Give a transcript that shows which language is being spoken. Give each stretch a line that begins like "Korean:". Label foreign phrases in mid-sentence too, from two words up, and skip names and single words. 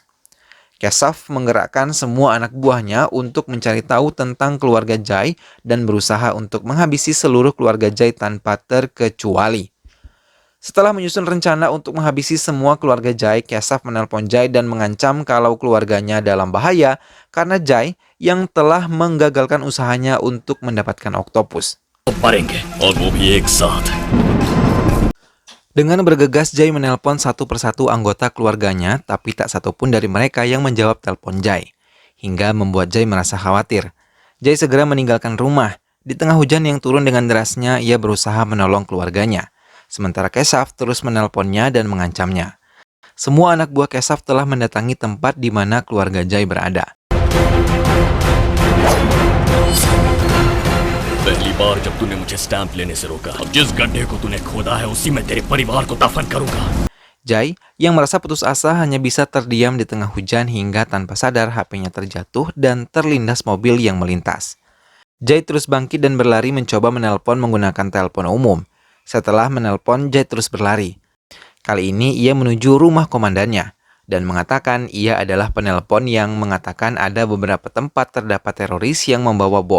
Indonesian: Keshav menggerakkan semua anak buahnya untuk mencari tahu tentang keluarga Jai dan berusaha untuk menghabisi seluruh keluarga Jai tanpa terkecuali. Setelah menyusun rencana untuk menghabisi semua keluarga Jai, Keshav menelpon Jai dan mengancam kalau keluarganya dalam bahaya karena Jai yang telah menggagalkan usahanya untuk mendapatkan Oktopus.
Hindi: मरेंगे और वो भी एक साथ।
Indonesian: Dengan bergegas, Jai menelpon satu persatu anggota keluarganya, tapi tak satupun dari mereka yang menjawab telepon Jai. Hingga membuat Jai merasa khawatir. Jai segera meninggalkan rumah. Di tengah hujan yang turun dengan derasnya, ia berusaha menolong keluarganya. Sementara Keshav terus menelponnya dan mengancamnya. Semua anak buah Keshav telah mendatangi tempat di mana keluarga Jai berada.
Hindi: पहली बार जब तूने मुझे स्टैंप लेने से रोका, अब जिस गड्ढे को तूने खोदा है उसी में तेरे परिवार को दफन करूंगा।
Indonesian: Jai, yang merasa putus asa, hanya bisa terdiam di tengah hujan hingga tanpa sadar HP-nya terjatuh dan terlindas mobil yang melintas. Jai terus bangkit dan berlari mencoba menelpon menggunakan telepon umum. Setelah menelpon, Jai terus berlari. Kali ini ia menuju rumah komandannya dan mengatakan ia adalah penelpon yang mengatakan ada beberapa tempat terdapat teroris yang membawa bom.